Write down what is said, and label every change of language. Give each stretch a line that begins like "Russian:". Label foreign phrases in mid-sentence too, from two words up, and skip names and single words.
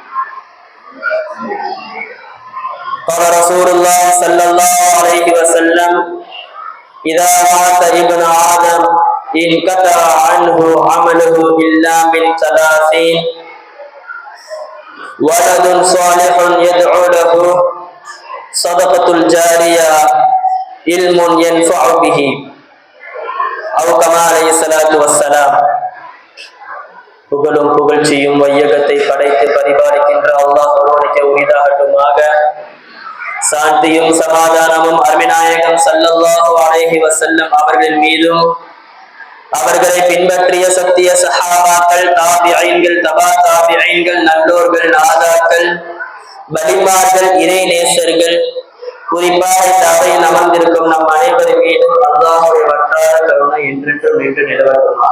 Arabic: قال رسول الله صلى الله عليه وسلم إذا مات ابن آدم انقطع عنه عمله إلا من ثلاثين: ولد صالح يدعو له، صدقة الجارية، علم ينفع به، أو كما عليه الصلاة والسلام.
Tamil: புகழும் புகழ்ச்சியும் வையகத்தை படைத்து பரிபாலிக்கின்ற அல்லாஹ் ஒருவனுக்கு உரிதாகட்டுமாக. சாந்தியும் சமாதானமும் அருமைநாயகம்
Arabic: صلى الله عليه وسلم
Tamil: அவர்கள் மீதும், அவர்களை பின்பற்றிய சத்திய சஹாபாக்கள், தாபிஈன்கள், தபா தாபிஈன்கள், நல்லோர்கள், நாதாக்கள், வலிமார்கள், இறை நேசர்கள், குறிப்பாக தவையில் அமர்ந்திருக்கும் நம் அனைவரும் மீதும் அல்லாஹ்வுடைய வற்றாத கருணை என்றென்றும் நின்று நிலவட்டுமாக.